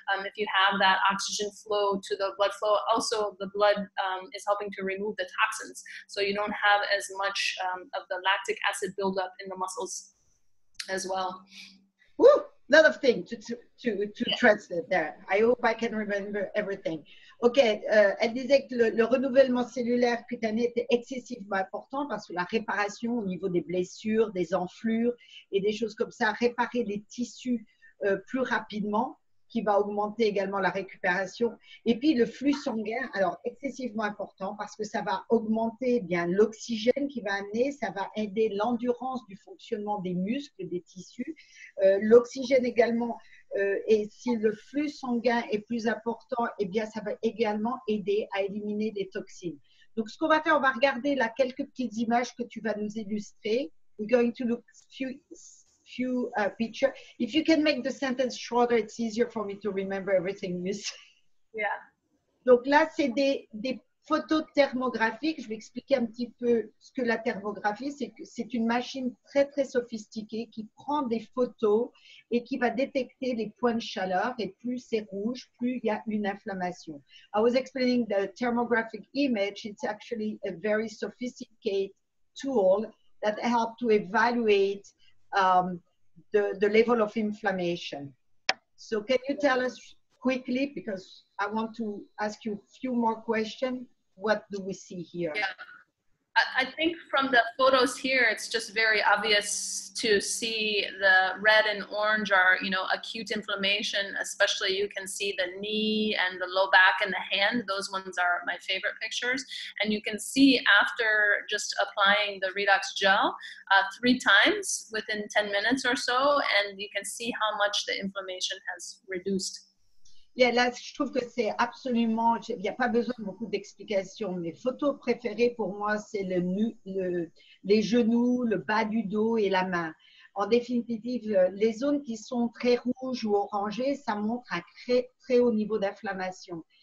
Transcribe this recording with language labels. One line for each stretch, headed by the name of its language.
English: If you have that oxygen flow to the blood flow, also the blood is helping to remove the toxins, so you don't have as much of the lactic acid buildup in the muscles as well. Woo! Lot of things to translate there. I hope I can remember everything.
French: Ok, elle disait que le renouvellement cellulaire cutané était excessivement important parce que la réparation au niveau des blessures, des enflures et des choses comme ça, réparer les tissus plus rapidement, qui va augmenter également la récupération. Et puis le flux sanguin, alors excessivement important parce que ça va augmenter bien l'oxygène qui va amener, ça va aider l'endurance du fonctionnement des muscles, des tissus. L'oxygène également, et si le flux sanguin est plus important, eh bien ça va également aider à éliminer les toxines. Donc ce qu'on va faire, on va regarder là quelques petites images que tu vas nous illustrer.
English: We're going to look few pictures. If you can make the sentence shorter, it's easier for me to remember everything you say. Yeah.
French: Donc là, c'est des photos thermographiques. Je vais expliquer un petit peu ce que la thermographie, c'est que c'est une machine très, très sophistiquée qui prend des photos et qui va détecter les points de chaleur. Et plus c'est rouge, plus il y a une inflammation.
English: I was explaining the thermographic image. It's actually a very sophisticated tool that helps to evaluate the level of inflammation. So can you tell us quickly, because I want to ask you a few more questions, what do we see here? Yeah. I think from the photos here, it's just very obvious to see the red and orange are, you know, acute inflammation, especially you can see the knee and the low back and the hand. Those ones are my favorite pictures. And you can see after just applying the Redox gel 3 times within 10 minutes or so, and you can see how much the inflammation has reduced.
French: Yeah, là, je trouve que c'est absolument, il n'y a pas besoin de beaucoup d'explications. Mes photos préférées pour moi, c'est les genoux, le bas du dos et la main. En définitive, les zones qui sont très rouges ou orangées, ça montre un très, très haut niveau d'inflammation.